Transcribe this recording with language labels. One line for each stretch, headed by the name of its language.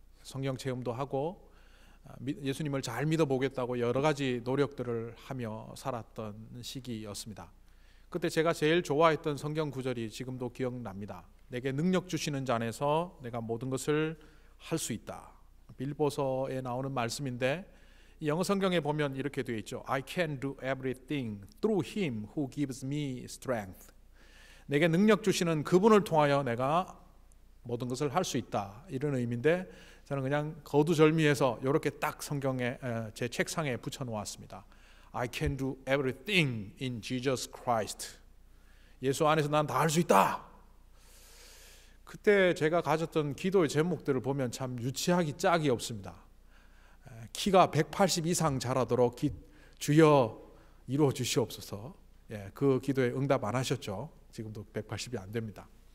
Korean: 성경 체험도 하고 예수님을 잘 믿어보겠다고 여러 가지 노력들을 하며 살았던 시기였습니다. 그때 제가 제일 좋아했던 성경 구절이 지금도 기억납니다. 내게 능력 주시는 자 안에서 내가 모든 것을 할 수 있다. 빌보서에 나오는 말씀인데 영어 성경에 보면 이렇게 되어 있죠.
English: I can do everything through him who gives me strength.
Korean: 내게 능력 주시는 그분을 통하여 내가 모든 것을 할 수 있다. 이런 의미인데 저는 그냥 거두절미해서 이렇게 딱 성경에 제 책상에 붙여놓았습니다.
English: I can do everything in Jesus Christ.
Korean: 예수 안에서 난 다 할 수 있다. 그때 제가 가졌던 기도의 제목들을 보면 참 유치하기 짝이 없습니다. 키가 180 이상 자라도록 주여 이루어 주시옵소서. 그 기도에 응답 안 하셨죠. 지금도 180이 안 됩니다.